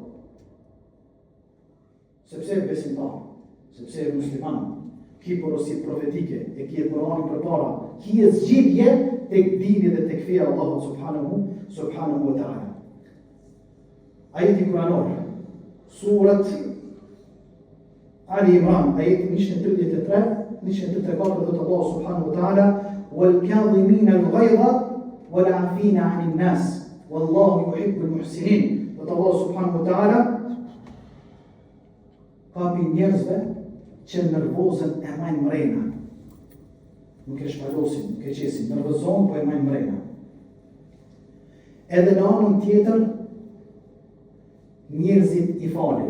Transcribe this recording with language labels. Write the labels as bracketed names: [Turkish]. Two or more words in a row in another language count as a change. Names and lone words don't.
[Albanian] Sepse e besimtar, sepse e musliman, ki porosit profetike, e ki e Kur'anin përpara, ki e zgjidhje tek dini dhe tek feja Allahu [Arabic] سبحانه وتعالى. [Albanian] Ajeti Kur'anor, surat Ali Imran, ajeti 133, 134 dhe të Allahu [Arabic] سبحانه وتعالى, وَالْكَاظِمِينَ الْغَيْظَ وَالْعَافِينَ عَنِ النَّاسِ وَاللَّهُ يُحِبُّ الْمُحْسِنِينَ. [Albanian] Dhe të Allahu [Arabic] سبحانه وتعالى, [Albanian] kapi njerëzve që nervozën e majnë mrena. Nuk e shpalosin, nuk e qesin, nervozon, po e majnë mrena. Edhe në anën tjetër, njerëzit i falin.